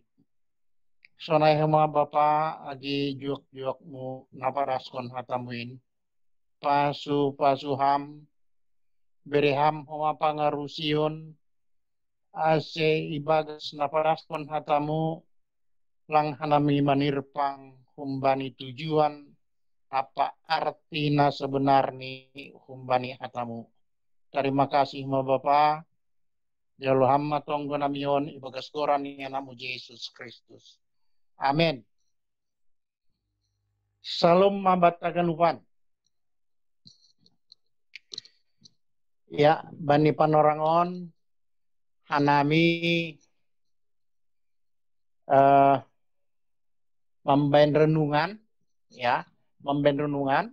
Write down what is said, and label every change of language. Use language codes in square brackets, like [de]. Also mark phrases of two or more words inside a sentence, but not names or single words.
[bts] Sonai mga bapa agi juak-juakmu naparaskon hatamuin. Pasu-pasuham bereham homa pangarusion ase ibagas naparaskon hatamu lang hanami manirpang humbani [id] tujuan apa artina sebenarnya [bts] humbani hatamu. [id] Terima kasih [bts] ma Bapa. Jalo hamma tonggo namion ibagas koran ni namu Yesus Kristus. Amin. Salam mabatagan upan. Ya, bani panorangon hanami membain renungan, ya, membain renungan.